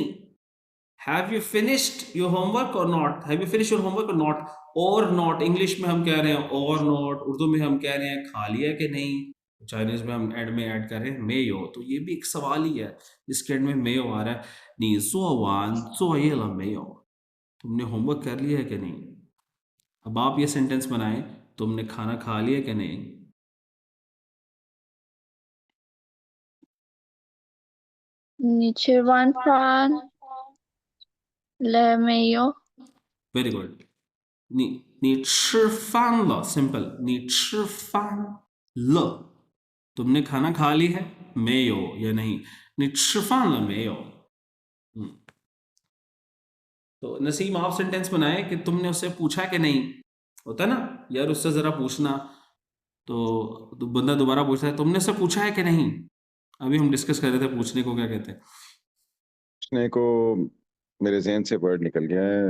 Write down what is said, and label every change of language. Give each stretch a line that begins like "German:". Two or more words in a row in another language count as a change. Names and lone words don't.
English: have you finished your homework or not, have you finish your homework or not, or not
Hindi: इंग्लिश में हम कह रहे हैं
English: or not,
Hindi: उर्दू में हम कह रहे हैं खा लिया कि नहीं, चाइनीज में हम एंड में ऐड कर रहे हैं मेयो। तो ये भी एक सवाल ही है जिसके एंड में मेयो आ रहा है।
Chinese: 你 做 完 作 业 了 没有,
Hindi: तुमने होमवर्क कर लिया है कि नहीं। अब आप ये सेंटेंस बनाएं, तुमने खाना खा लिया कि नहीं।
Chinese: 你吃完饭了没有？
English: very good.
Chinese: 你吃饭了 सिंपल, 你吃饭了,
Hindi: तुमने खाना खा ली है, 没有 या नहीं,
Chinese: 你吃饭了没有।
Hindi: तो नसीम आप सेंटेंस बनाए कि तुमने उससे पूछा कि नहीं। होता है ना यार, उससे जरा पूछना, तो बंदा दोबारा पूछता है तुमने उससे पूछा है कि नहीं। अभी हम डिस्कस कर रहे थे पूछने को क्या कहते हैं। पूछने को मेरे जहन से वर्ड निकल गया है,